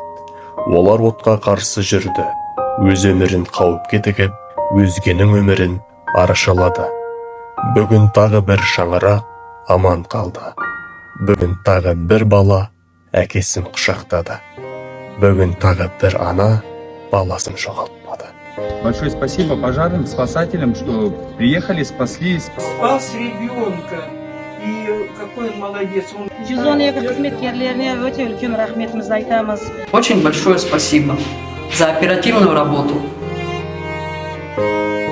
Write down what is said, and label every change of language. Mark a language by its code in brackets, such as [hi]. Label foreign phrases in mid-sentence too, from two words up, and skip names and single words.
[kk] Олар отқа қарсы жүрді, өз өмірін қауіпке тігіп, өзгенің өмірін арашалады. Бүгін тағы бір шаңырақ аман қалды. Бүгін тағы бір бала әкесін құшақтады. Бүгін тағы бір ана баласын жоғалтпады. [ru] Большое спасибо пожарным, спасателям, что приехали, спасли. Спас ребенка. И какой он молодец. [kk] 112 қызметкерлеріне өте үлкен рахметімізді айтамыз. [ru] Очень большое спасибо за оперативную работу.